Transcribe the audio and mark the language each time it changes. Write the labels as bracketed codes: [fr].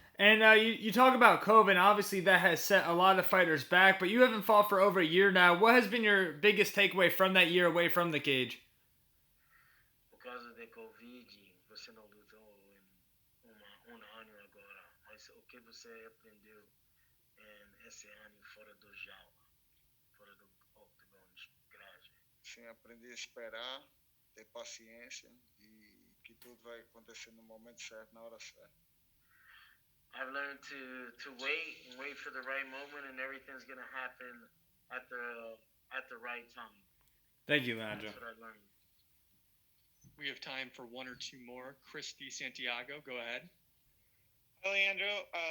[en] And you talk about COVID, and obviously that has set a lot of fighters back, but you haven't fought for over a year now. What has been your biggest takeaway from that year away from the cage? [pt] Por causa de Covid, você não lutou em ano agora, mas o que você aprendeu esse ano fora do jaula, fora do octagon grade? Sim, aprendi a esperar, ter paciência e que tudo vai acontecer no momento certo, na hora certa. [en] I've learned to wait for the right moment, and everything's gonna happen at the right time. Thank you, Leandro. That's what I learned. We have time for one or two more. Chris Santiago, go ahead. Hi, Leandro.